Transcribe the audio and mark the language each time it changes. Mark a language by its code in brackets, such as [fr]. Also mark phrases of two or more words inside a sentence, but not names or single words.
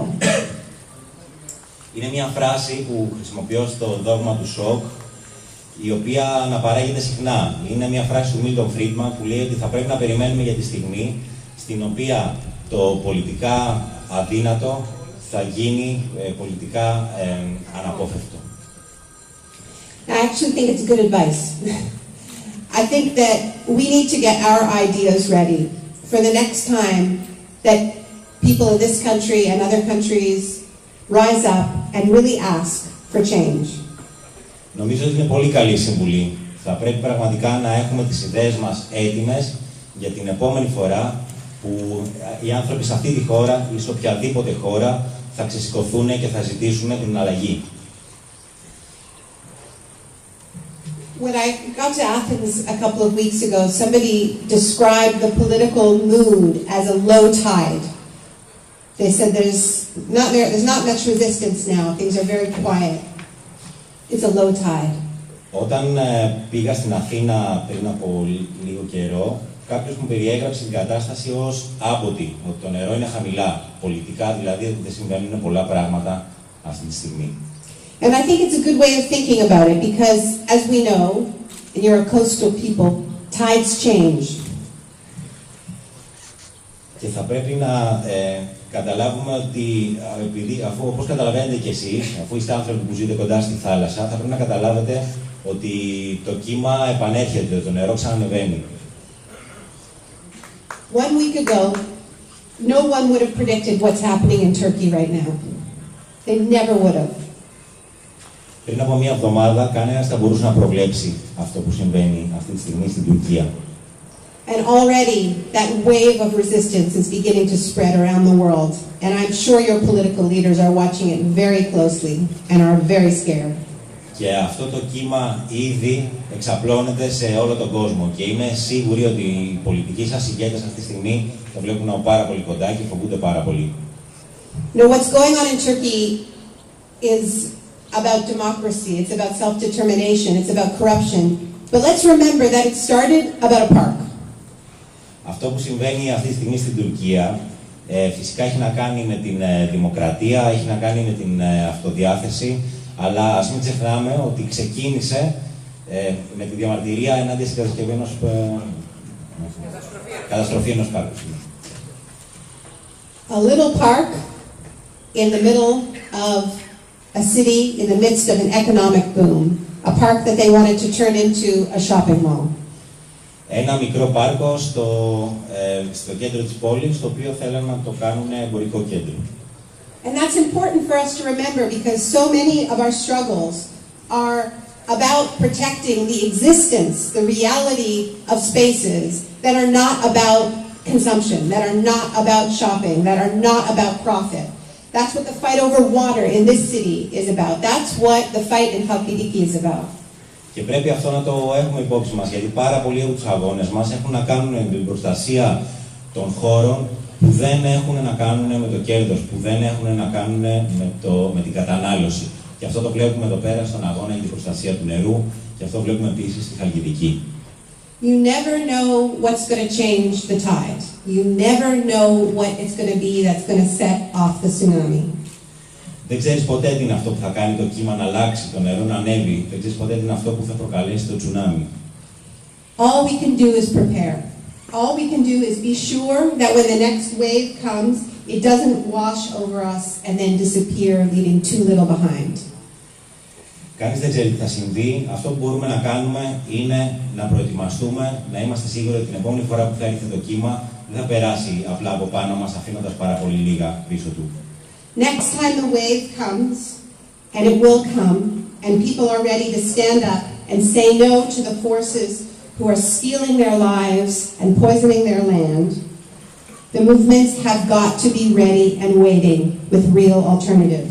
[el] Είναι μια φράση που χρησιμοποιώ στο δόγμα του σοκ, η οποία αναπαράγεται συχνά. Είναι μια φράση του Milton Friedman που λέει ότι θα πρέπει να περιμένουμε για τη στιγμή στην οποία το πολιτικά αδύνατο θα γίνει πολιτικά αναπόφευκτο. [en] I actually think it's good advice. I think that we need to get our ideas ready for the next time that people in this country and other countries rise up and really ask for change. [el] Νομίζω ότι είναι πολύ καλή συμβουλή. Θα πρέπει πραγματικά να έχουμε τις ιδέες μας έτοιμες για την επόμενη φορά που οι άνθρωποι σε αυτή τη χώρα ή σε οποιαδήποτε χώρα θα ξεσηκωθούν και θα ζητήσουν την αλλαγή. [en] When I got to Athens a couple of weeks ago, somebody described the political mood as a low tide. They said there's not much resistance now. Things are very quiet. It's a low tide. [el] Όταν πήγα στην Αθήνα πριν από λίγο καιρό, κάποιος μου περιέγραψε την κατάσταση ως άμποτη, ότι το νερό είναι χαμηλά, πολιτικά δηλαδή δεν συμβαίνουν πολλά πράγματα αυτή τη στιγμή. [en] And I think it's a good way of thinking about it because, as we know, and you're a coastal people, tides change. [el] Και θα πρέπει να καταλάβουμε ότι, αφού όπως καταλαβαίνετε κι εσείς, αφού είστε άνθρωποι που ζείτε κοντά στη θάλασσα, θα πρέπει να καταλάβετε ότι το κύμα επανέρχεται, το νερό ξανανεβαίνει. [en] 1 week ago, no one would have predicted what's happening in Turkey right now. They never would have. [el] Πριν από μια εβδομάδα, κανένας θα μπορούσε να προβλέψει αυτό που συμβαίνει αυτή τη στιγμή στην Τουρκία. [en] And already that wave of resistance is beginning to spread around the world. And I'm sure your political leaders are watching it very closely and are very scared. [el] Και αυτό το κύμα ήδη εξαπλώνεται σε όλο τον κόσμο. Και είμαι σίγουρη ότι οι πολιτικοί σας ηγέτες αυτή τη στιγμή το βλέπουν από πάρα πολύ κοντά και φοβούνται πάρα πολύ. [en] Now, what's going on in Turkey is about democracy. It's about self-determination. It's about corruption. But let's remember that it started about a park. [el] Αυτό που συμβαίνει αυτή τη στιγμή στην Τουρκία Φυσικά έχει να κάνει με την δημοκρατία, έχει να κάνει με την αυτοδιάθεση, αλλά ας μην ξεχνάμε ότι ξεκίνησε με τη διαμαρτυρία ενάντια στην καταστροφή ενός πάρκου. [en] A little park in the middle of a city in the midst of an economic boom. A park that they wanted to turn into a shopping mall. [el] Ένα μικρό πάρκο στο κέντρο της πόλης, το οποίο θέλουν να το κάνουν εμπορικό κέντρο. [en] And that's important for us to remember because so many of our struggles are about protecting the existence, the reality of spaces that are not about consumption, that are not about shopping, that are not about profit. That's what the fight over water in this city is about. That's what the fight in Thessaloniki is about. [el] Και πρέπει αυτό να το έχουμε υπόψη μας, γιατί πάρα πολλοί από τους αγώνες μας έχουν να κάνουν με την προστασία των χώρων που δεν έχουν να κάνουν με το κέρδος, που δεν έχουν να κάνουν με την κατανάλωση. Και αυτό το βλέπουμε εδώ πέρα στον αγώνα για την προστασία του νερού, και αυτό βλέπουμε επίσης στη Χαλκιδική. [en] You never know what's going to change the tide. You never know what it's going to be that's going to set off the tsunami. [el] Δεν ξέρεις ποτέ τι είναι αυτό που θα κάνει το κύμα να αλλάξει, το νερό να ανέβει. Δεν ξέρεις ποτέ τι είναι αυτό που θα προκαλέσει το τσουνάμι. [en] All we can do is prepare. All we can do is be sure that when the next wave comes, it doesn't wash over us and then disappear, leaving too little behind. [el] Κανείς δεν ξέρει τι θα συμβεί. Αυτό που μπορούμε να κάνουμε είναι να προετοιμαστούμε, να είμαστε σίγουροι ότι την επόμενη φορά που θα έρθει το κύμα δεν θα περάσει απλά από πάνω μας, αφήνοντας πάρα πολύ λίγα πίσω του. [en] Next time the wave comes, and it will come, and people are ready to stand up and say no to the forces who are stealing their lives and poisoning their land, the movements have got to be ready and waiting with real alternatives.